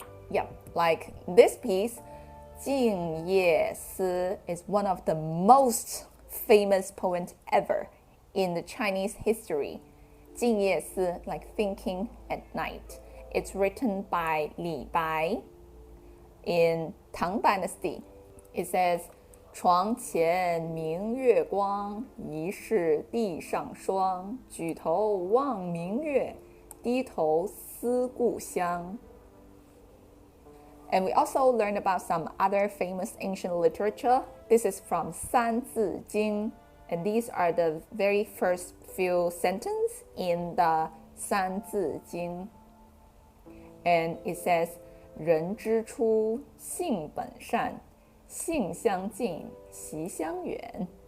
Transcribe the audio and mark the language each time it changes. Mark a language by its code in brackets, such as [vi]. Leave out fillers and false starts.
[en] Yeah, like this piece, 静夜思 is one of the most famous poems ever in the Chinese history. 静夜思, like thinking at night. It's written by Li Bai in Tang Dynasty. It says, [zh] 床前明月光，疑是地上霜。举头望明月，低头思故乡。 [en] And we also learned about some other famous ancient literature. This is from 三字经, and these are the very first few sentences in the 三字经. And it says, [zh] 人之初，性本善，性相近，习相远。